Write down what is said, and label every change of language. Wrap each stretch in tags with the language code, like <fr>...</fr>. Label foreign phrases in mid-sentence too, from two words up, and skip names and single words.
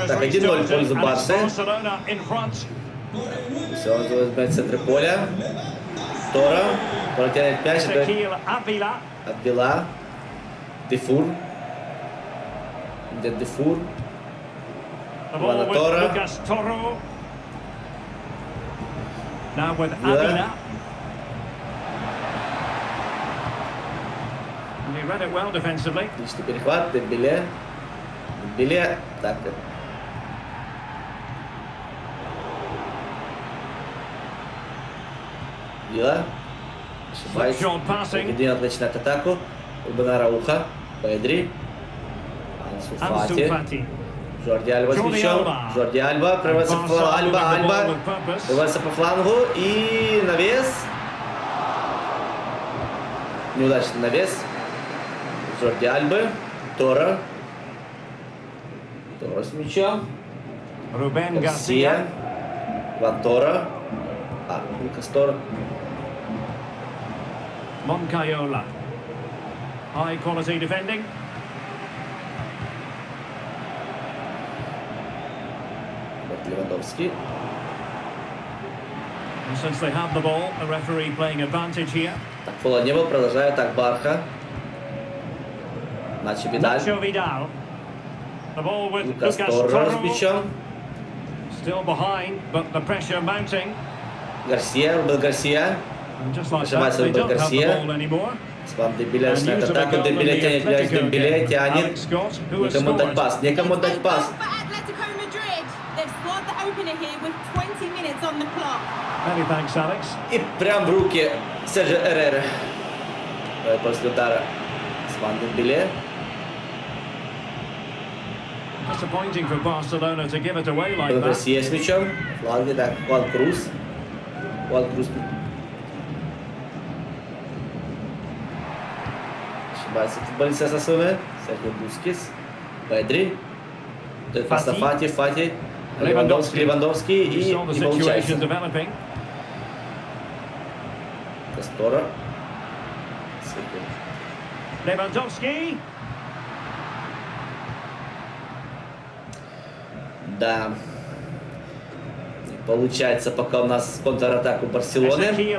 <ru>Так, 1-0 в пользу Барсы. Все, он занимает центр поля. Тора. Протянет мяч. Отбила. Дефур. Где Дефур? Ивана Тора.</ru> <en>Now with Avila. And he read it well defensively.</en> <ru>Отличный перехват. Дембеле. Так. Вила. Ошибается. Гедеон начинает атаку. Урбана Рауха. Педри. Ансу Фати. Жорди Альба с мячом. Жорди Альба прорывается по флангу. Альба прорывается по флангу. И навес. Неудачный навес. Жорди Альбы. Тора. Тора с мячом. Рубен Гарсия. Ван Тора. Лукас Тора. Moncayola.</ru> <en>High quality defending.</en> <ru>Левандовский.</ru> <en>And since they have the ball, the referee playing advantage here.</en> <ru>Так, фола не было, продолжает так Барха. Начо Видаль.</ru> <en>The ball with</en> <ru>Лукас Торро с мячом.</ru> <en>Still behind, but the pressure mounting.</en> <ru>Гарсия, Рубен Гарсия. Ошибается Рубен Гарсия. Спам Дембеле начинает атаку. Дембеле тянет мяч, Дембеле тянет. Некому дать пас, некому дать пас. И прям в руки Серджио Эреры. После удара Спам Дембеле.</ru> <en>Disappointing for Barcelona to give it away like that.</en> <ru>Гарсия с мячом. Фланги, так, Хуан Круз. Ошибается футболист Осасуны. Серхио Бускетс. Педри. Пас на Фати. Левандовский. И не получается. Кастора. Левандовский. Да. Получается пока у нас контратаку Барселоны.</ru>